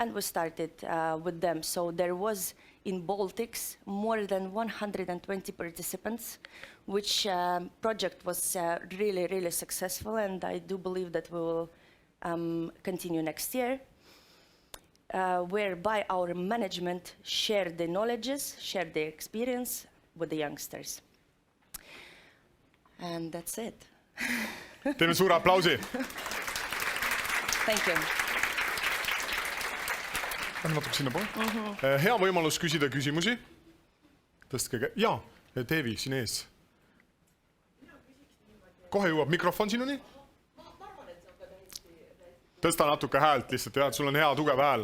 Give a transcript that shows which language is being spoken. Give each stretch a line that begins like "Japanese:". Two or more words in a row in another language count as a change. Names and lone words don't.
English: and we started with them. So there was in Baltics more than 120 participants, which project was really, really successful, and I do believe that we will continue next year, whereby our management share the knowledges, share the experience with the youngsters. And that's it.
Estonian: Teeme suure aplausi.
English: Thank you.
Estonian: Lähme natuke sinna poole. Hea võimalus küsida küsimusi. Tõstke jaa, Teevi siin ees. Kohe jõuab mikrofon sinuni. Tõsta natuke häält lihtsalt, et sul on hea tugev hääl.